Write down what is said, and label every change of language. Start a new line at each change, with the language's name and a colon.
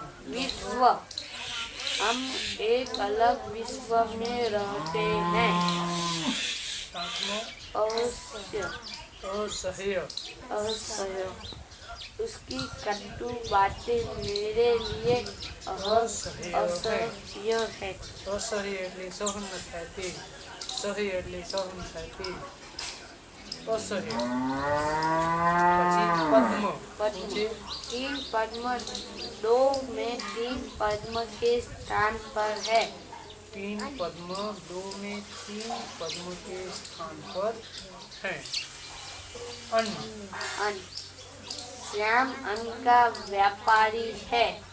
Hindi: विश्व हम एक अलग विश्व में रहते हैं। अवश्य असह्य असह्य उसकी कटु बातें मेरे लिए असह्य है।
Gujarati: असह्य એટલે સહન ન થાય તે, સહ્ય એટલે સહન થાય તે, असह्य। પછી પદ્મ
Hindi: पद्म तीन पद्म दो में तीन पद्म के स्थान पर है। तीन पद्म दो में तीन पद्म के स्थान पर है। अन्न अन्न श्याम अन्न का व्यापारी है।